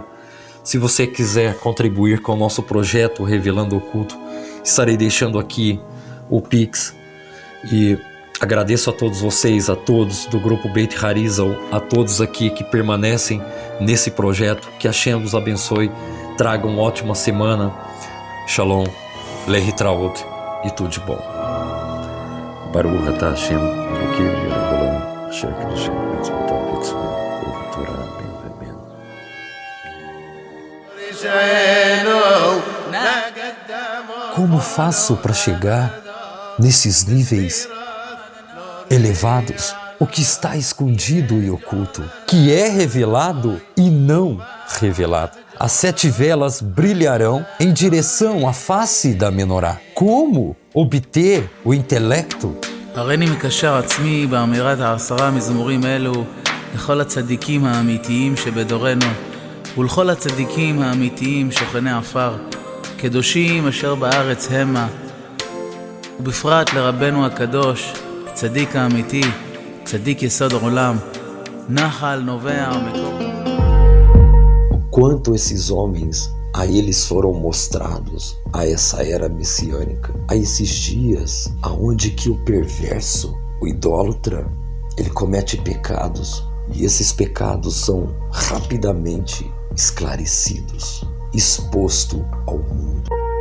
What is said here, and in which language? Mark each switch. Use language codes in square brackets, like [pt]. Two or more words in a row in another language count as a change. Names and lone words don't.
[pt] Se você quiser contribuir com o nosso projeto Revelando o Oculto, estarei deixando aqui o Pix. E agradeço a todos vocês, a todos do grupo Beit Harizal, a todos aqui que permanecem nesse projeto. Que Hashem vos abençoe, traga uma ótima semana. [he] שלום, להתראות [pt] e tudo de bom. [he] ברוך אתה השם, אלוקינו מלך העולם, אשר קדשנו במצוותיו וציוה ובתורה, אמן ואמן. [pt] Como faço para chegar nesses níveis elevados? O que está escondido e oculto, que é revelado e não revelado. As 7 velas brilharão em direção à face da menorá. Como obter o intelecto? [he] הריני מקשר עצמי באמירת 10 מזמורים אלו לכל הצדיקים האמיתיים שבדורנו ולכל הצדיקים האמיתיים שוכני עפר, קדושים אשר בארץ המה, ובפרט לרבנו הקדוש, צדיק האמיתי, צדיק יסוד עולם, נחל נובע מקור. [pt] Quanto esses homens, a eles foram mostrados a essa era messiânica, a esses dias aonde que o perverso, o idólatra, ele comete pecados e esses pecados são rapidamente esclarecidos, exposto ao mundo.